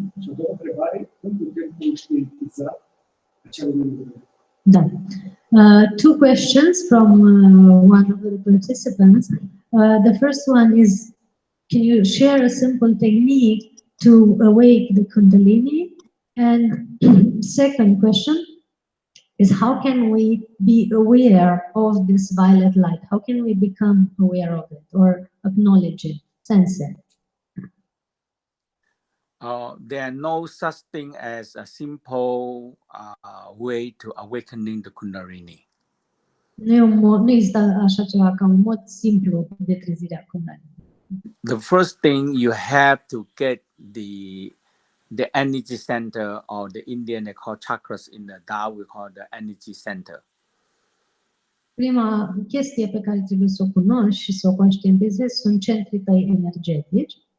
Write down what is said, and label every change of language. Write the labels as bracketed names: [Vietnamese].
[Romanian] Și a doua întrebare, cum putem conștientiza acea lumină? Da. [English] Two questions from one of the participants. The first one is, can you share a simple technique to awake the Kundalini? And second question is, how can we be aware of this violet light? How can we become aware of it or acknowledge it, sense it? There are no such thing as a simple way to awakening the Kundalini. [Romanian] Nu există așa ceva ca un mod simplu de trezirea Kundalini. [English] The first thing you have to get the energy center, or the Indian they call chakras, in the Tao we call the energy center. [Romanian] Prima chestie pe care trebuie să o cunoști și să o conștientizezi sunt centrii tăi energetici.